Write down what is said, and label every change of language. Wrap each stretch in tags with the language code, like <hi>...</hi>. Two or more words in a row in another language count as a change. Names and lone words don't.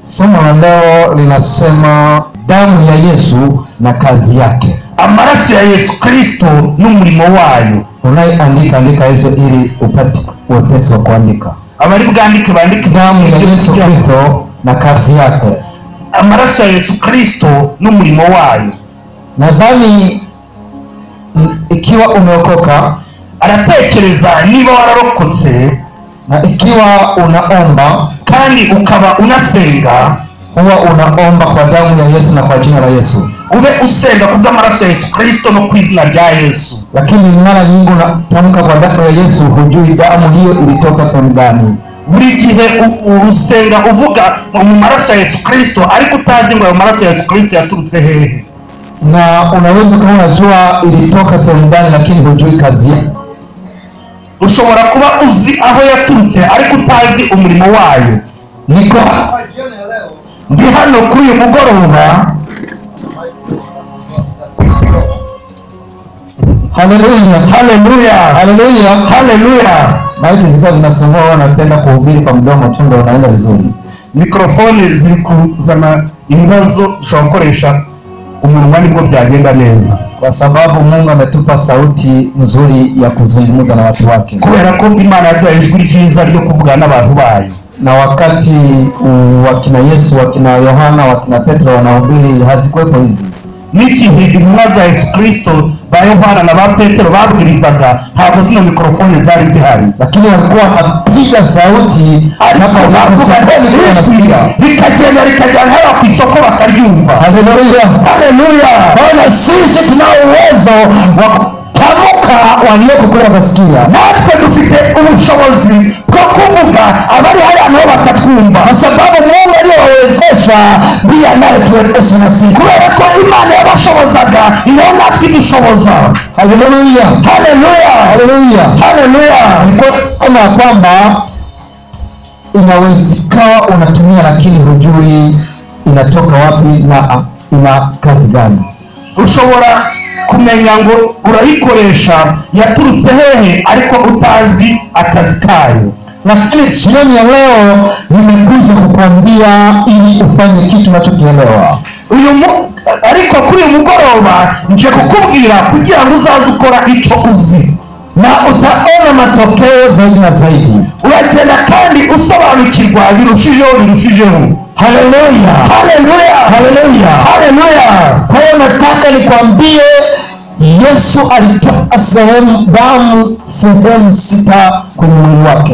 <sw>Somo la leo linasema damu ya Yesu na kazi yake.</sw> <rw>Amaraso ya Yesu Kristo n'umurimo wayo.</rw> <sw>Unaandika hizo ili upate wepesi wa kuandika.</sw> <rw>Abari bwandike bandike</rw> <sw>damu ya Yesu Kristo na kazi yake.</sw> <rw>Amaraso ya Yesu Kristo n'umurimo wayo.</rw> <sw>Nadhani ikiwa umeokoka,</sw> <rw>aratekereza niba wararokotse,</rw> <sw>na ikiwa unaomba</sw> <rw>kandi ukaba unasenga,</rw> <sw>huwa unaomba kwa damu ya Yesu na kwa jina la Yesu.</sw> <rw>Ube usenga kubwa amaraso ya Yesu Kristo no kwizina rya Yesu.</rw> <sw>Lakini mara nyingi unatamka kwa damu ya Yesu, hujui damu hiyo ilitoka sehemu gani.</sw> <rw>Buri gihe usenga uvuga mu maraso ya Yesu Kristo, ariko utazi ngo amaraso ya Yesu Kristo yaturutse hehe.</rw> <sw>Na unaweza kama unajua ilitoka sehemu gani, lakini hujui kazi yake.</sw> <rw>Ushobora kuba uzi aho yaturutse ariko utazi umurimo wayo. Niko ndi hano kuri uyu mugoroba. Haleluya, haleluya, haleluya, haleluya.</rw> <sw>Maiki zika zinasumbua, wanapenda kuhubiri kwa mdomo tu ndio unaenda vizuri.</sw> <rw>Mikrofoni ziri kuzana ibibazo dushobora gukoresha umunwa nibwo byagenda neza,</rw> <sw>kwa sababu Mungu ametupa sauti nzuri ya kuzungumza na watu wake.</sw> <rw>Kubera ko Imana yaduhaye ijwi ryiza ryo kuvugana n'abantu bayo.</rw> <sw>Na wakati wakina Yesu, wakina Yohana, wakina Petro wanahubiri, hazikuwepo hizi.</sw> <rw>N'igihe intumwa za Yesu Kristo ba Yohana na ba Petro babwirizaga, ntabwo zino mikrofoni zari zihari,</rw> <sw>lakini walikuwa wanapiga sauti</sw> <rw>bikagenda rikajya ku isoko bakaryumva. Haleluya, haleluya.</rw> <sw>Bwana, sisi tunao uwezo wa kutamka walioko kule wasikia,</sw> <rw>natwe dufite ubushobozi bwo kuvuga abari haya nabo bakatwumva,</rw> <sw>kwa sababu Mungu aliyowezesha ndiye anayetuwezesha na sisi.</sw> <rw>Kubera ko Imana yabashobozaga niyo natwe dushoboza. Haleluya, haleluya, haleluya, haleluya.</rw> <sw>Kama kwamba inawezekana unatumia lakini hujui inatoka wapi na ina kazi gani.</sw> <rw>Ushobora kumenya ngo urayikoresha yaturutse hehe ariko utazi akazi kayo.</rw> <sw>Lakini jioni ya leo nimekuja kukuambia ili ufanye kitu unachokielewa.</sw> <rw>Ariko kuri uyu mugoroba nje kukubwira kugira ngo uzaze ukora icyo uzi,</rw> <sw>na utaona matokeo zaidi na zaidi.</sw> <rw>Uragenda kandi usobanukirwa birushijeho. Haleluya, haleluya, haleluya, haleluya.</rw> <sw>Kwa hiyo nataka nikwambie, Yesu alitoa damu sehemu 6 kwenye mwili wake.</sw>